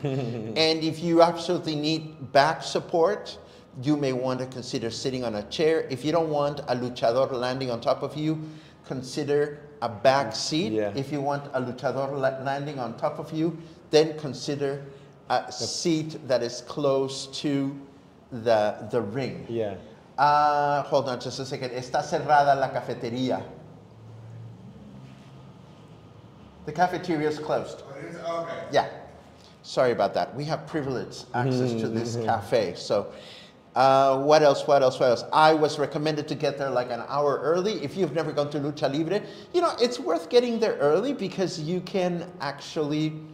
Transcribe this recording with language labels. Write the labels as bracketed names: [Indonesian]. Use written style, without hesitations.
[English] And if you absolutely need back support, you may want to consider sitting on a chair. If you don't want a luchador landing on top of you, consider a back seat. Yeah. If you want a luchador landing on top of you, then consider a seat that is close to the ring. Yeah. Hold on just a second. [Spanish] Está cerrada la cafetería. [English] The cafeteria is closed. Okay. Yeah. Sorry about that. We have privileged access to this cafe. So what else? I was recommended to get there like an hour early. If you've never gone to Lucha Libre, you know, it's worth getting there early because you can actually